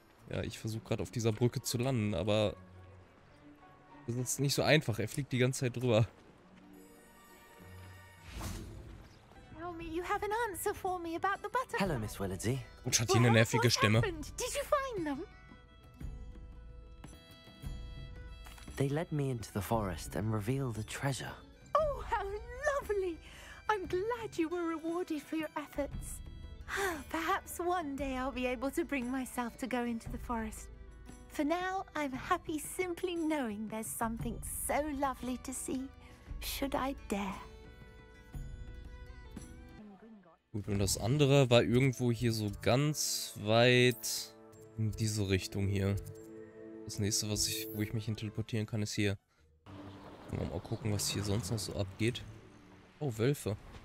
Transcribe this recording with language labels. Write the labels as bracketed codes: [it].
[de] Ja, ich versuche gerade auf dieser Brücke zu landen, aber das ist nicht so einfach. Er fliegt die ganze Zeit drüber. [en] Tell me you have an answer for me about the butterfly. Hello, Miss Willardsey. [de] Und hat hier eine nervige Stimme. [en] Did you find them? They led me into the forest and revealed a treasure. Oh, how lovely! I'm glad you were rewarded for your efforts. Perhaps one day I'll be able to bring myself to go into the forest. For now, I'm happy simply knowing there's something so lovely to see, should I dare. [de] Gut, und das andere war irgendwo hier so ganz weit in diese Richtung hier. Das nächste, wo ich mich hin teleportieren kann, ist hier. Mal gucken, was hier sonst noch so abgeht. Oh, Wölfe.